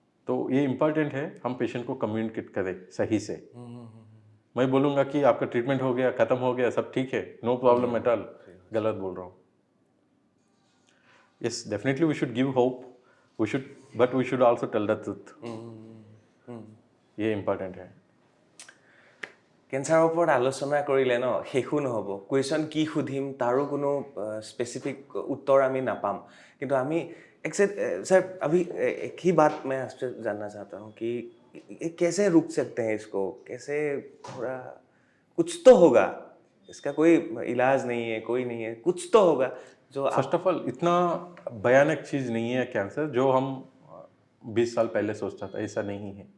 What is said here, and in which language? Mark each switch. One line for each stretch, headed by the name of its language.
Hindi: तो ये इम्पॉर्टेंट है हम पेशेंट को कम्युनिकेट करें सही से। मैं बोलूँगा कि आपका ट्रीटमेंट हो गया, खत्म हो गया, सब ठीक है, नो प्रॉब्लम एट ऑल, गलत बोल रहा हूँ।
English: Yes, definitely we should give hope, we should, but we should also tell the truth.
Hindi: ये इम्पॉर्टेंट है।
Assamese: কেঞ্চাৰৰ ওপৰত আলোচনা কৰিলে ন শেষো নহ'ব। কুৱেশ্যন কি সুধিম তাৰো কোনো স্পেচিফিক उत्तर আমি নাপাম। কিন্তু আমি
Hindi: सर अभी एक ही बात मैं आपसे जानना चाहता हूँ कि कैसे रुक सकते हैं इसको, कैसे थोड़ा कुछ तो होगा, इसका कोई इलाज नहीं है, कोई नहीं है, कुछ तो होगा जो फर्स्ट ऑफ ऑल इतना भयानक चीज़ नहीं है कैंसर जो हम 20 साल पहले सोचता था, ऐसा नहीं है।